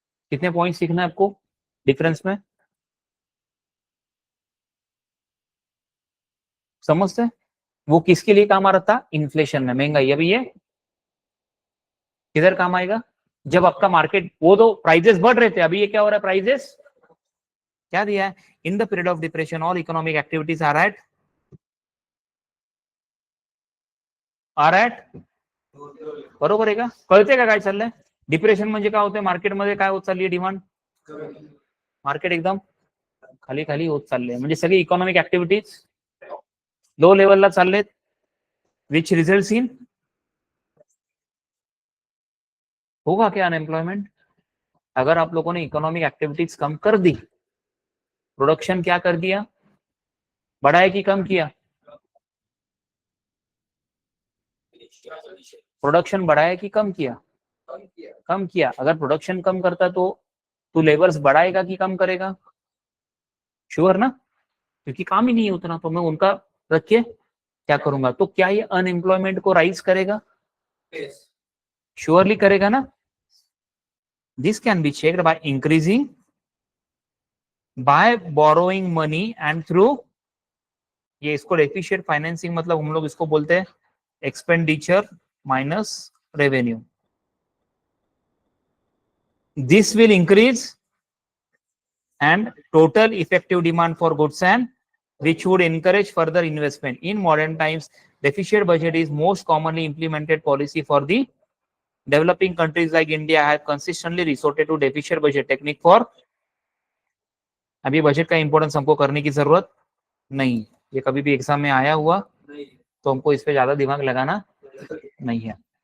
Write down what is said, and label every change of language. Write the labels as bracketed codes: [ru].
[hi] कितने पॉइंट्स सीखना है आपको डिफरेंस में? समझते हैं? वो किसके लिए काम आ रहा था? इन्फ्लेशन में, महंगाई। अभी ये किधर काम आएगा? जब आपका मार्केट, वो तो प्राइजेस बढ़ रहे थे, अभी ये क्या हो रहा है? प्राइजेस क्या दिया है? [en] in the period of depression all economic activities are at [mr] बरोबर आहे का? कळते का काय चाललंय? डिप्रेशन म्हणजे काय होते? मार्केटमध्ये काय होत चालली आहे? डिमांड, मार्केट एकदम खाली खाली होत चालले, म्हणजे सगळी इकॉनॉमिक ऍक्टिव्हिटीज लो लेवलला चाललेत, [en] which results in [hi] होगा क्या? [en] Unemployment. [hi] अगर आप लोगों ने इकोनॉमिक एक्टिविटीज कम कर दी, प्रोडक्शन क्या कर दिया? बढ़ाया कि कम किया? प्रोडक्शन बढ़ाया कि कम किया? कम किया। अगर प्रोडक्शन कम करता तो लेबर्स बढ़ाएगा कि कम करेगा? श्योर ना, क्योंकि काम ही नहीं है उतना, तो मैं उनका रख के क्या करूंगा? तो क्या ये अनएम्प्लॉयमेंट को राइज करेगा? श्योरली करेगा ना। [en] this can be checked by increasing, by borrowing money and through, [hi] ये इसको डेफिशिएंट फाइनेंसिंग, मतलब हम लोग इसको बोलते हैं expenditure minus revenue. [en] This will increase and total effective demand for goods, and which would encourage further investment. In modern times, deficit budget is most commonly implemented policy for the developing countries like India have consistently resorted to deficit budget technique for, [hi] अभी budget का importance हमको करने की जरूरत नहीं, ये कभी भी एग्जाम में आया हुआ तो हमको इस पे ज्यादा दिमाग लगाना नहीं है।